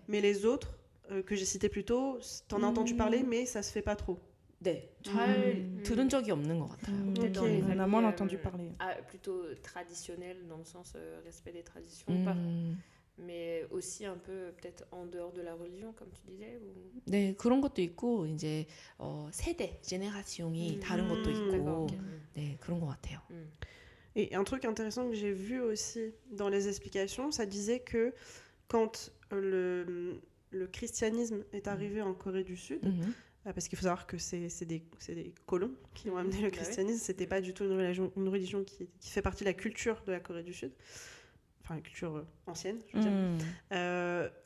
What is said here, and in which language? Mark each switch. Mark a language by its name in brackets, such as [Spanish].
[French] Mais les autres que j'ai cités plus tôt, t'en as entendu parler, mais ça se fait pas trop. [Korean] 네, 잘 들은 적이 없는 것 같아요. [French] On a moins entendu parler. Plutôt traditionnel dans le sens respect des traditions, mais aussi un peu peut-être en dehors de la religion, comme tu disais. [Korean] 네, 그런 것도 있고 이제 세대, 제네라시옹이 다른 것도 있고, 네, 그런 것 같아요. [French] Et un truc intéressant que j'ai vu aussi dans les explications, ça disait que quand le christianisme est arrivé en Corée du Sud, parce qu'il faut savoir que c'est des colons qui ont amené le christianisme, c'était pas du tout une religion qui fait partie de la culture de la Corée du Sud, enfin la culture ancienne, je veux dire.